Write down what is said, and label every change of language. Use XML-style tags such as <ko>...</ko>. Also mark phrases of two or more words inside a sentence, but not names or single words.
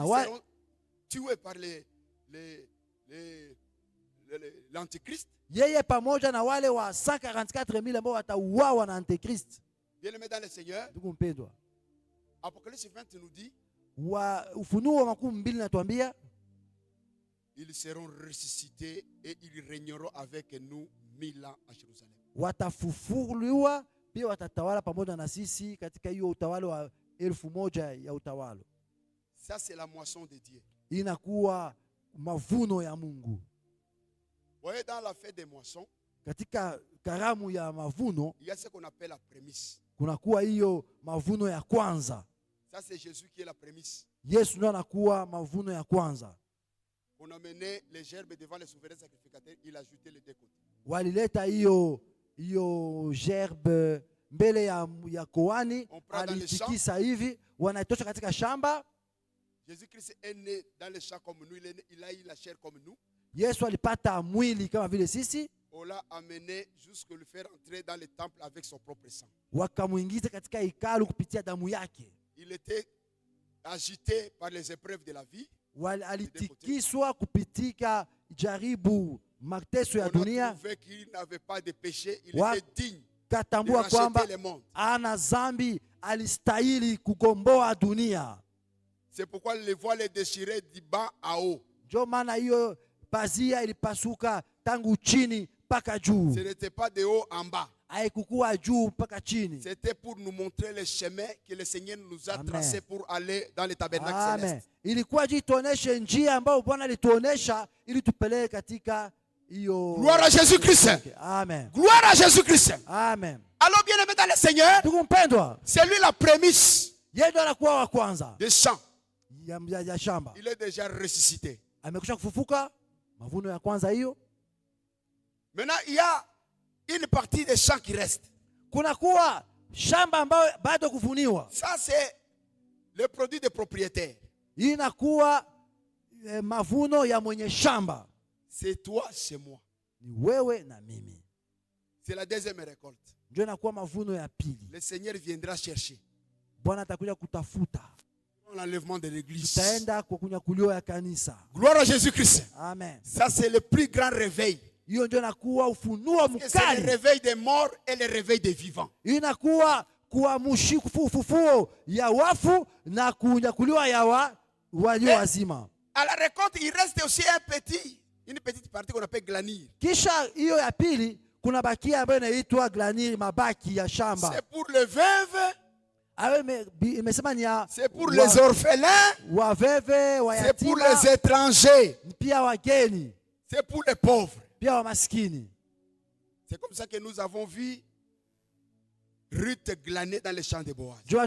<fr>seront tués par l'Antichrist.</fr> <sw>yeye pamoja na wale wa 144,000 ambao watauawa na Antikristo.</sw> <fr>Bien-aimé dans le Seigneur,</fr> <sw>Ndugu mpendwa,</sw> <fr>Apocalypse 20 nous dit,</fr> <sw>wa Ufunuo 12 natuambia</sw> <fr>ils seront ressuscités et ils régneront avec nous 1000 ans à Jérusalem.</fr> <sw>Watafufuliwa pia watatawala pamoja na sisi katika hiyo utawala wa 1000 ya utawala.</sw> <fr>Ça c'est la moisson de Dieu.</fr> <sw>Inakuwa mavuno ya Mungu.</sw> <fr>Vous voyez, dans la fête des moissons,</fr> <sw>Katika karamu ya mavuno</sw> <fr>il y a ce qu'on appelle la prémisse.</fr> <sw>kunakuwa hiyo mavuno ya kwanza.</sw> <fr>Ça c'est Jésus qui est la prémisse.</fr> <sw>Yesu ndiye anakuwa mavuno ya kwanza.</sw> <fr>On a mené les gerbes devant les souverains sacrificateurs, il a ajouté les deux côtés.</fr> <sw>Walileta hiyo gerbe mbele ya koani, alitikisa hivi, wanaitosha katika shamba.</sw> <fr>Jésus-Christ est né dans le champ comme nous, il a eu la chair comme nous.</fr> <sw>Yesu alipata mwili kama vile sisi.</sw> <fr>On l'a amené jusqu'à le faire entrer dans le temple avec son propre sang.</fr> <sw>Wakamuingiza katika hekalu kupitia damu yake.</sw> <fr>Il était agité par les épreuves de la vie.</fr> <sw>Alitikiswa kupitika jaribu mateso ya dunia.</sw> <fr>On a trouvé qu'il n'avait pas de péché, il était digne.</fr> <sw>Katambua kwamba ana zambi, alistahili kugomboa dunia.</sw> <fr>C'est pourquoi le voile est déchiré du bas à haut.</fr> <sw>Ndio maana hiyo pazia ilipasuka tangu chini mpaka juu.</sw> <fr>Ce n'était pas de haut en bas.</fr> <sw>Haikukuwa juu mpaka chini.</sw> <fr>C'était pour nous montrer le chemin que le Seigneur nous a tracé pour aller dans le tabernacle céleste.</fr> <sw>Ilikuwa jituoneshe njia ambayo Bwana alituonesha ili tupeleke katika hiyo.</sw> <fr>Gloire à Jésus-Christ. Amen. Gloire à Jésus-Christ. Amen. Alors bien aimé dans le Seigneur, c'est lui la prémisse.</fr> <sw>Yeye ndo anakuwa wa kwanza.</sw> <fr>Des champs.</fr> <sw>Ya shamba.</sw> <fr>Il est déjà ressuscité.</fr> <sw>Amekwisha kufufuka, mavuno ya kwanza hiyo.</sw> <fr>Maintenant, il y a une partie des champs qui reste.</fr> <sw>Kunakuwa shamba ambayo bado kuvuniwa.</sw> <fr>Ça c'est le produit des propriétaires.</fr> <sw>Inakuwa mavuno ya mwenye shamba.</sw> <fr>C'est toi, c'est moi.</fr> <sw>Ni wewe na mimi.</sw> <fr>C'est la deuxième récolte.</fr> <sw>Ndio inakuwa mavuno ya pili.</sw> <fr>Le Seigneur viendra chercher.</fr> <sw>Bwana atakuja kutafuta.</sw> <fr>L'enlèvement de l'église.</fr> <sw>Tutaenda kwa kunyakuliwa ya kanisa.</sw> <fr>Gloire à Jésus-Christ. Amen. Ça c'est le plus grand réveil.</fr> <sw>Hiyo ndio inakuwa ufunuo mkali.</sw> <fr>C'est le réveil des morts et le réveil des vivants.</fr> <sw>Inakuwa kuamsha ufufuo ya wafu na kunyakuliwa ya walio wazima.</sw> <fr>À la récolte, il reste aussi une petite partie qu'on appelle glanir.</fr> <sw>Kisha hiyo ya pili kuna bakia ambayo inaitwa glanir, mabaki ya shamba.</sw> <fr>C'est pour les veuves. C'est pour les orphelins. C'est pour les étrangers. C'est pour les pauvres. C'est comme ça que nous avons vu Ruth glaner dans les champs de Boaz.</fr>